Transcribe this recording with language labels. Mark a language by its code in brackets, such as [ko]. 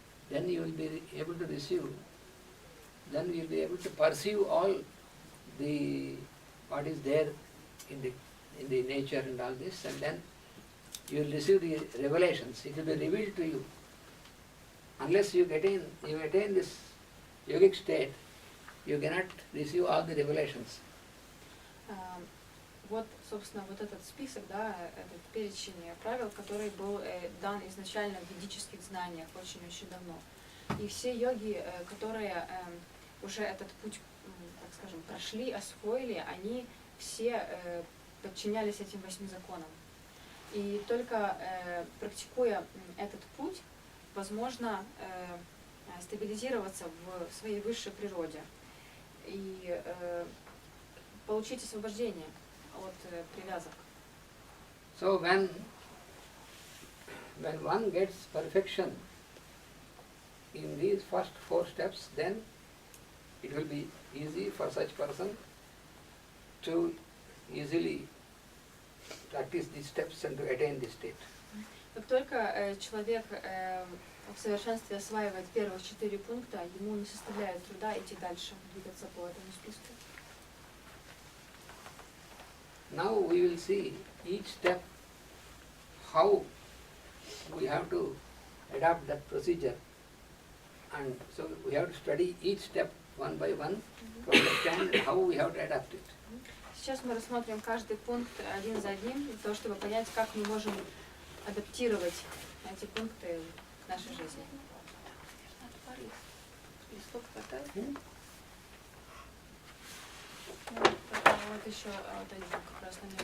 [en] Then you will be able to receive. Then you will be able to perceive all the what is there in the nature and all this, and then you will receive the revelations. It will be revealed to you. Unless you attain this yogic state, you cannot receive all the revelations. [ru] Вот, собственно, вот этот список, да, этот перечень правил, который был дан изначально в ведических знаниях очень-очень давно. И все йоги, которые уже этот путь, так скажем, прошли, освоили, они все подчинялись этим 8 законам. И только практикуя этот путь, возможно стабилизироваться в своей высшей природе и получить освобождение от привязок. [en] So when one gets perfection in these first 4 steps, then it will be easy for such person to easily practice these steps and to attain this state. [ru] Как только человек в совершенстве осваивает первых 4 пункта, ему не составляет труда идти дальше, двигаться по этому списку. [en] Now we will see each step how we have to adapt that procedure, and so we have to study each step one by one to understand how we have to adapt it. [ru] Сейчас мы рассмотрим каждый пункт один за одним, для того, чтобы понять, как мы можем адаптировать эти пункты к нашей жизни. Листок хватает? Вот еще вот один как раз на нем